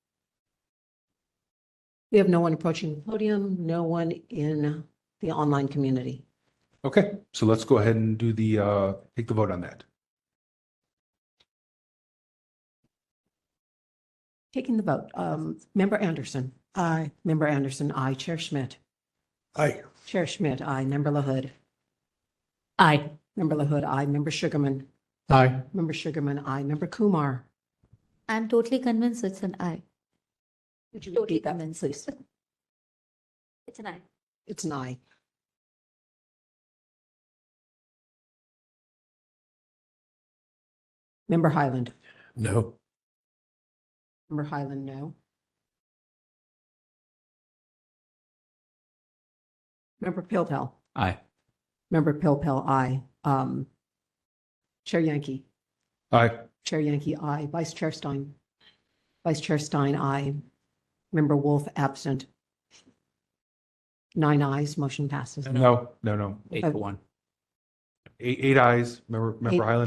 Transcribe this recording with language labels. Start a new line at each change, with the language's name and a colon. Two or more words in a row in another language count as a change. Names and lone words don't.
English: We have no one approaching the podium, no one in the online community. Okay, so let's go ahead and do take the vote on that. Taking the vote, Member Anderson. Aye. Member Anderson, aye. Chair Schmidt. Aye. Chair Schmidt, aye. Member LaHood. Aye. Member LaHood, aye. Member Sugarman. Aye. Member Sugarman, aye. Member Kumar. I'm totally convinced it's an aye. Would you repeat that, please? It's an aye. It's an aye. Member Highland. No. Member Highland, no. Member Pilpel. Aye. Member Pilpel, aye. Chair Yankee. Aye. Chair Yankee, aye. Vice Chair Stein. Vice Chair Stein, aye. Member Wolf, absent. 9 ayes, motion passes. No. 8-1. Eight ayes. Member Highland.